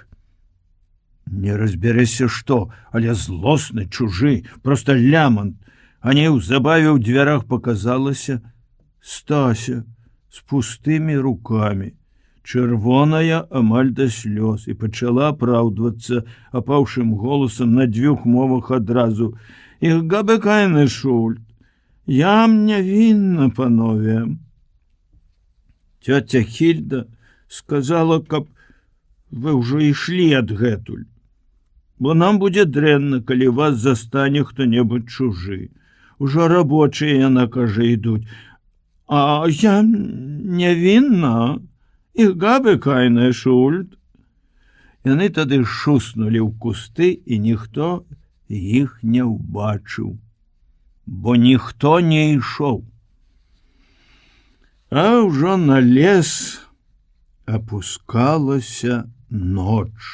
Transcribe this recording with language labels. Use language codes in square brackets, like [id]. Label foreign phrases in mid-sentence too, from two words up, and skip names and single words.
[be] Не разбярэся што, але злосны, чужы, проста лямант. А неўзабаве ў дзвярах паказалася Стася з пустымі рукамі, чырвоная амаль да слёз, і пачала апраўдвацца апаўшым голасам на 2 мовах адразу. [de] «Ich habe keine Schuld. [be] Я не вінна, панове». Тётя Хільда сказала, каб вы ўжо ішлі адгэтуль, бо нам будзе дрэнна, калі вас застане хто-небудзь чужы. Ужо рабочыя, яна кажа, ідуць. А я не вінна. [de] «Ich habe keine Schuld». [be] Яны тады шуснулі ў кусты, і ніхто іх не ўбачыў, бо ніхто не ішоў. А ўжо на лес апускалася ноч.